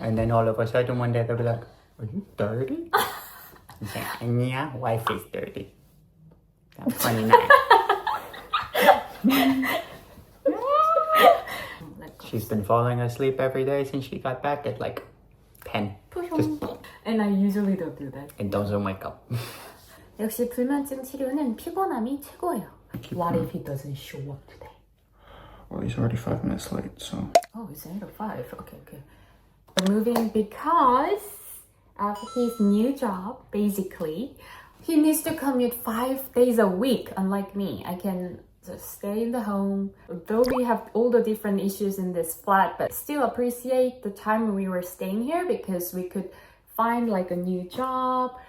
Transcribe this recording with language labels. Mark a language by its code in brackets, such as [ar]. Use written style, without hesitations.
[en] And then all of a sudden one day they'll be like, are you 30? I say, yeah, wife is 30. I'm 29. She's been falling asleep every day since she got back at like 10. Just, And I usually don't do that. and doesn't wake up. [ko] 역시 불면증 치료는 피곤함이 최고예요. [en] What if he doesn't show up today? Well, he's already 5 minutes late, so. Oh, it's 8 or 5. Okay. We're moving because of his new job, basically. He needs to commute 5 days a week, unlike me. I can just stay in the home. Though we have all the different issues in this flat, but still appreciate the time we were staying here because we could find like a new job.